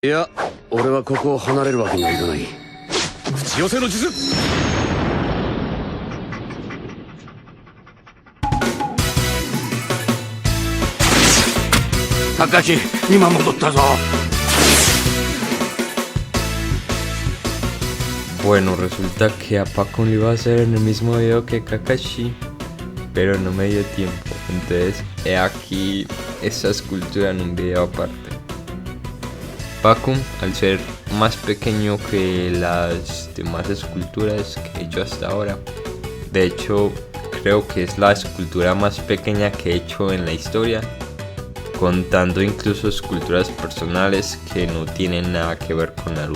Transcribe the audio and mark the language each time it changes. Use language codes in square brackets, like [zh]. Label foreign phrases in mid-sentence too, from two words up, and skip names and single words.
[ja] いや、俺はここを離れるわけにはいかない。口寄せの術。 Kakashi,今戻ったぞ。 [es] Bueno, resulta que a Pakun le iba a hacer en el mismo video que Kakashi, pero no me dio tiempo. Entonces he aquí esta escultura en un video aparte. Pakun, al ser más pequeño que las demás esculturas que he hecho hasta ahora, de hecho creo que es la escultura más pequeña que he hecho en la historia, contando incluso esculturas personales que no tienen nada que ver con Naruto.